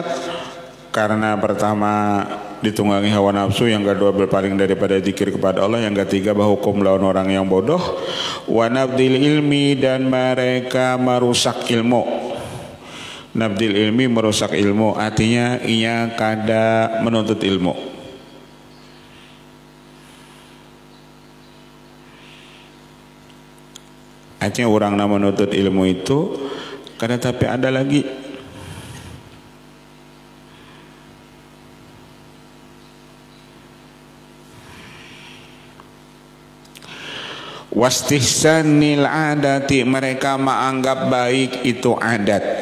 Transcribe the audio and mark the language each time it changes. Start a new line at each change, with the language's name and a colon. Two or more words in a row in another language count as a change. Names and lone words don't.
Indonesian: Karena pertama ditunggangi hawa nafsu, yang kedua berpaling daripada zikir kepada Allah, yang ketiga berhukum lawan orang yang bodoh,
Arabic: ونبذ العلم,
Indonesian: dan mereka merusak ilmu.
Arabic: نبذ العلم,
Indonesian: merusak ilmu, artinya ia kada menuntut ilmu. Artinya orang yang menuntut ilmu itu kada, tapi ada lagi
Arabic: واستحسان العادة,
Indonesian: mereka menganggap baik itu adat.